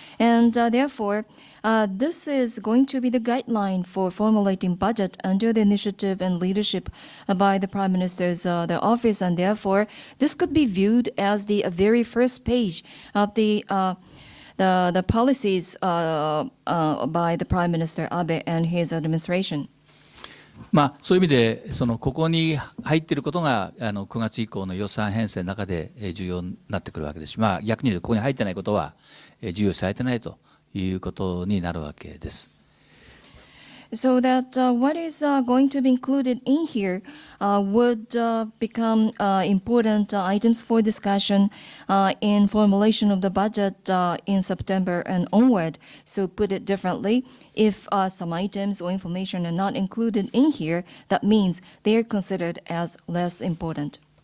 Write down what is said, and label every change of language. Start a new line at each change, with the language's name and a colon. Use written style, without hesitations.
English: And therefore, this is going to be the guideline for formulating budget under the initiative and leadership by the Prime Minister's the office, and therefore this could be viewed as the very first page of the policies by the Prime Minister Abe and his administration.
Japanese: そういう意味でここに入っていることが9月以降の予算編成の中で重要になってくるわけですし、逆に言うとここに入ってないことは重要視されてないということになるわけです。
English: So that what is going to be included in here would become important items for discussion in formulation of the budget in September and onward. So put it differently, if some items or information are not included in here, that means they are considered as less important.